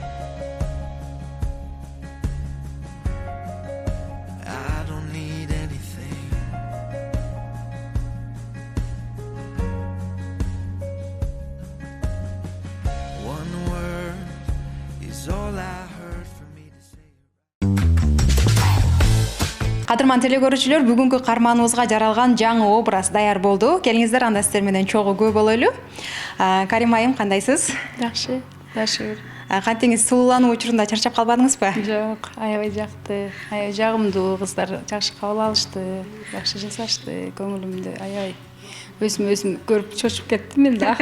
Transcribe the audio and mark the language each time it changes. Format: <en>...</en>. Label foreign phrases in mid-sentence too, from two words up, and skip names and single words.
<en>I don't need anything. One word is all I heard for me to say.</en> <ky>Кадырман телекөрүүчүлөр, бүгүнкү карманыбызга жаралган жаңы образ даяр болду. Келиңиздер, анда сиздер менен чогуу көп болойлу. Карим айым, кандайсыз? Жакшы, жакшы. Кантеңиз, сулуулануу учурунда чарчап калбадыңызбы? Жок, аябай жакты, аябай жагымдуу, кыздар жакшы кабыл алышты, жакшы жасашты, көңүлүмдү аябай өзүм көрүп чочуп кеттим мен да.</ky>